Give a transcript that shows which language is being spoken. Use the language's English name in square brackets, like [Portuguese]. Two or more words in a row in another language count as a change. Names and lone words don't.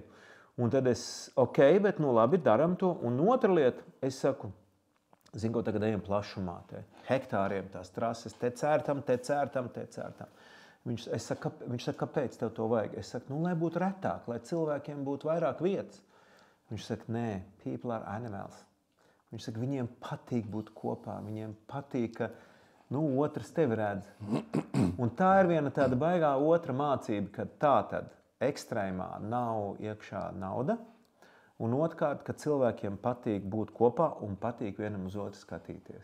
[Latvian] Un tad es, bet labi, daram to. Un otra lieta, es saku, zinu, ko tagad ejam plašumā, hektāriem tās trases, te cērtam. Viņš saka, kāpēc tev to vajag? Es saku, lai būtu retāk, lai cilvēkiem būtu vairāk vietas. Viņš saka, nē, [English] people are animals. [Latvian] Viņš saka, viņiem patīk būt kopā, viņiem patīk, ka otrs tevi redz. Un tā ir viena tāda baigā otra mācība, ka tā tad ekstrēmā nav iekšā nauda, un otrkārt, ka cilvēkiem patīk būt kopā un patīk vienam uz otru skatīties.